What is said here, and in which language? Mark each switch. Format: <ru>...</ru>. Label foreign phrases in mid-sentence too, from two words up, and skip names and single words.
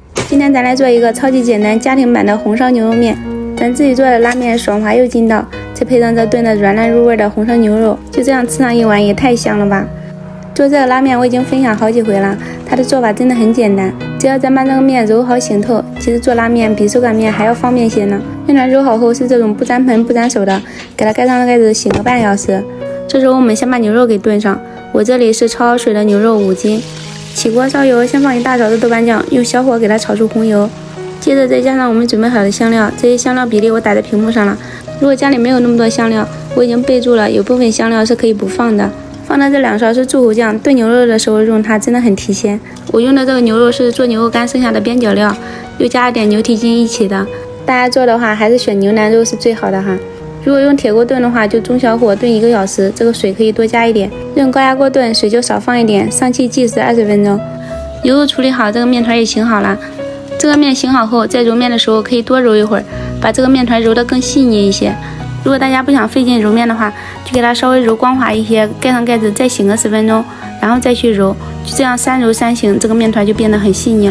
<zh>今天咱來做一個超級簡單家庭版的紅燒牛肉麵。咱自己做的拉麵爽滑又筋道，再配上這燉的軟爛入味的紅燒牛肉，就這樣吃上一碗也太香了吧！做這個拉麵我已經分享好幾回了，它的做法真的很簡单，只要咱把这個麵揉好醒透，其實做拉麵比手擀面還要方便些呢。面團揉好後是這種不沾盆不沾手的，給它蓋上蓋子醒個半小時。這時候我們先把牛肉給燉上，我這裡是焯好水的牛肉5斤。起鍋燒油，先放1大勺的豆瓣醬，用小火給它炒出紅油。接着再加上我們準備好的香料，這些香料比例我打在屏幕上了。如果家裡沒有那麼多香料，我已經備注了，有部分香料是可以不放的。放的這2勺是柱侯醬，燉牛肉的時候用它真的很提鮮。我用的這個牛肉是做牛肉乾剩下的邊角料，又加了點牛蹄筋一起的。大家做的話还是選牛腩肉是最好的哈。如果用鐵鍋燉的話，就中小火燉1個小時，這個水可以多加一點。用高壓鍋炖，水就少放一點，上氣計时20分鐘。牛肉處理好，這個面团也醒好了。這個面醒好後，在揉面的時候可以多揉一會兒，把這個面团揉得更細膩一些。如果大家不想費勁揉面的話，就給它稍微揉光滑一些，蓋上蓋子再醒個10分鐘，然後再去揉，就這樣3揉3醒，這個面团就變得很細膩了。</zh>